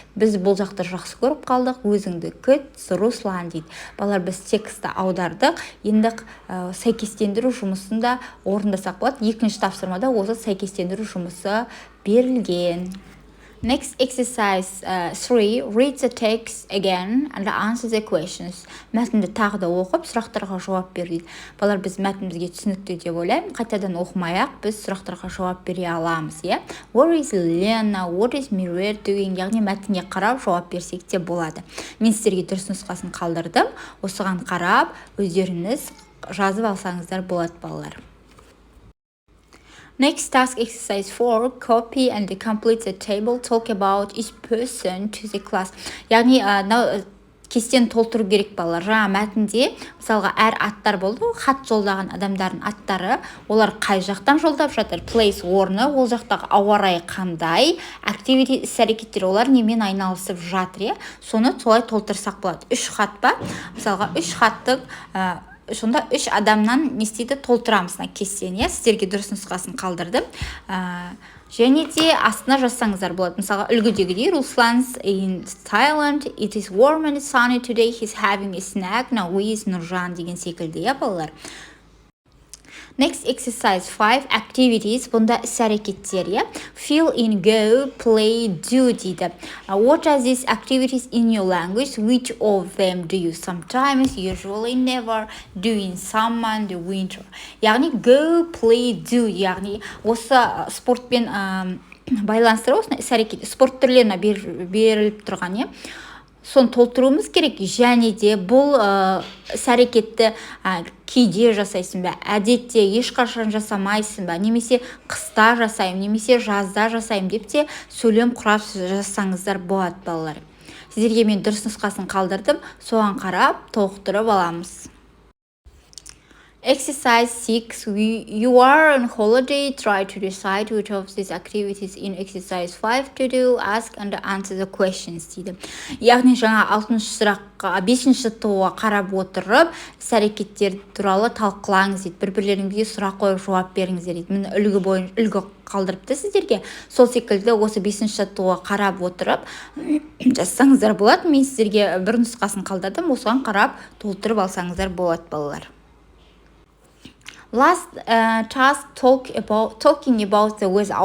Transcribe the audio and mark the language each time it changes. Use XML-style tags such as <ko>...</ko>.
<kk>Біз бұл жақты жақсы көріп қалдық. Өзіңді күт, Руслан дейді. Балалар, біз текстті аудардық. Енді сәйкестендіру жұмысында орындасақ болады. Екінші тапсырмада осы сәйкестендіру жұмысы берілген.</kk> <en>Next exercise 3. Read the text again and answer the questions.</en> <kk>Мәтінді тағы да оқып, сұрақтарға жауап бер дейді. Балалар, біз мәтінімізге түсінікті деп ойлаймын. Қайтадан оқымай-ақ біз сұрақтарға жауап бере аламыз.</kk> <en>Where is Lena? What is Myriad doing?</en> <kk>Яғни мәтінге қарап жауап берсек те болады. Мен сіздерге дұрыс нұсқасын қалдырдым. Осыған қарап, өздеріңіз жазып алсаңыздар болады, балалар.</kk> <en>Next task exercise 4. Copy and complete the table. Talk about each person to the class.</en> <kk>Яғни кестені толтыру керек балалар. Жаңа мәтінде мысалға әр аттар болды. Хат жолдаған адамдардың аттары. Олар қай жақтан жолдап жатыр? Place орны, ол жақтағы ауа райы қандай? Activity іс-әрекеттер, олар немен айналысып жатыр? Соны солай толтырсақ болады. 3 хат бар. Мысалға 3 хаттың сонда 3 адамнан не істейді толтырамыз мына кестені, иә, сіздерге дұрыс нұсқасын қалдырдым. Және де астына жазсаңыздар болады. Мысалға үлгідегідей</kk> <en>Ruslan's in Thailand, it is warm and sunny today, he's having a snack now with Nurjan</en> <kk>деген секілді, иә, балалар.</kk> <en>Next exercise 5 activities.</en> <kk>Бұнда іс-әрекеттер, иә.</kk> <en>Fill in, go, play, do дейді. What are these activities in your language? Which of them do you sometimes, usually, never, do in summer, the winter? Яғни go, play, do.</en> <kk>Яғни осы спортпен байланыстырып, осыны іс-әрекет, спорт түрлеріне беріліп тұрған, иә. Соны толтыруымыз керек, және де бұл іс-әрекетті кейде жасайсың ба, әдетте ешқашан жасамайсың ба, немесе қыста жасаймын, немесе жазда жасаймын деп те сөйлем құрап жазсаңыздар болады, балалар. Сіздерге мен дұрыс нұсқасын қалдырдым, соған қарап толықтырып аламыз.</kk> <en>Exercise 6. You are on holiday. Try to decide which of these activities in exercise 5 to do. Ask and answer the questions дейді.</en> <kk>Яғни жаңа 6-шы сұраққа, 5-шы тоға қарап отырып, іс-әрекеттер туралы талқылаңыз дейді. Бір-бірлеріңізге сұрақ қойып жауап беріңіздер дейді. Міне үлгі қалдырыпты сіздерге. Сол секілді осы 5-шы тоға қарап отырып жазсаңыздар болады. Мен сіздерге бір нұсқасын қалдырдым, осыған қарап толтырып алсаңыздар болады, балалар.</kk> <en>Last task talking about the weather.</en>